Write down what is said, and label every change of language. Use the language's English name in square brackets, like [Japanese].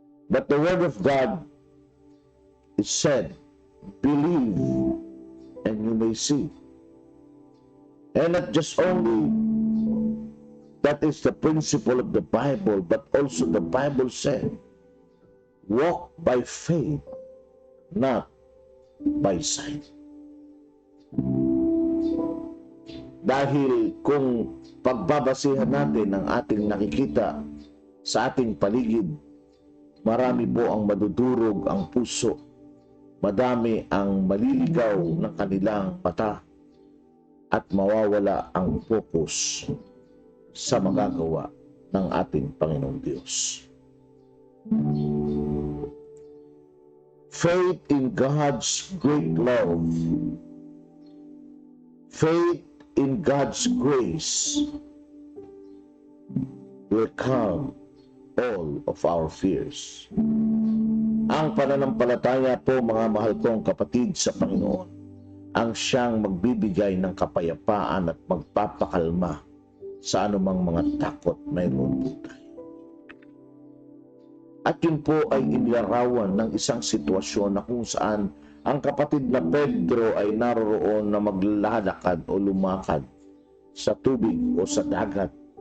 [English] But the word of God is said, believe and you may see. And not just only that is the principle of the Bible, but also the Bible said, walk by faith, not by sight. [Filipino] Dahil kung pagbabasihan natin ang ating nakikita sa ating paligid, marami po ang madudurog ang puso, madami ang maliligaw ng kanilang mata, at mawawala ang focus sa magagawa ng ating Panginoong Diyos. [English] Faith in God's great love, faith in God's grace will calm all of our fears. [Filipino] Ang pananampalataya po, mga mahal kong kapatid sa Panginoon, ang siyang magbibigay ng kapayapaan at magpapakalma sa anumang mga takot mayroon po tayo. At yun po ay inilarawan ng isang sitwasyon na kung saan ang kapatid na Pedro ay naroroon na maglalakad o lumakad sa tubig o sa dagat.